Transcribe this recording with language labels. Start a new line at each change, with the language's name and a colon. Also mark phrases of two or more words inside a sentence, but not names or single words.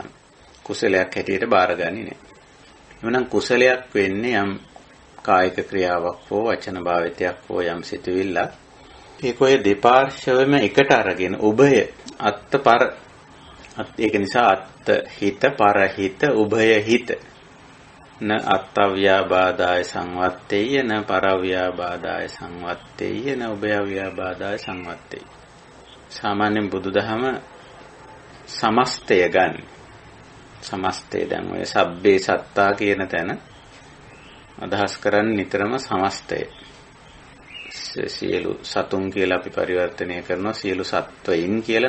Sinhala: කුසලයක් හැටියට බාරගන්නේ නැහැ. එවනම් කුසලයක් වෙන්නේ යම් කායික ක්‍රියාවක් හෝ වචන භාවිතයක් හෝ යම් සිතවිල්ලක්. ඒක ඔය දෙපාර්ශ්වයම එකට අරගෙන
Pali: උභය අත්ත පර
Sinhala: ඒක නිසා
Pali: අත්ත හිත පර හිත උභය හිත න අත්තව්‍යාබාදාය සංවත්තේය න පරව්‍යාබාදාය සංවත්තේය න උභයව්‍යාබාදාය සංවත්තේය.
Sinhala: සාමාන්‍යයෙන් බුදුදහම සමස්තය ගන්න. සමස්තය දැන් ඔය
Pali: සබ්බේ සත්තා
Sinhala: කියන තැන අදහස් කරන්නේ නිතරම සමස්තය. සියලු සතුන් කියලා අපි පරිවර්තනය කරනවා සියලු සත්වයින් කියලා.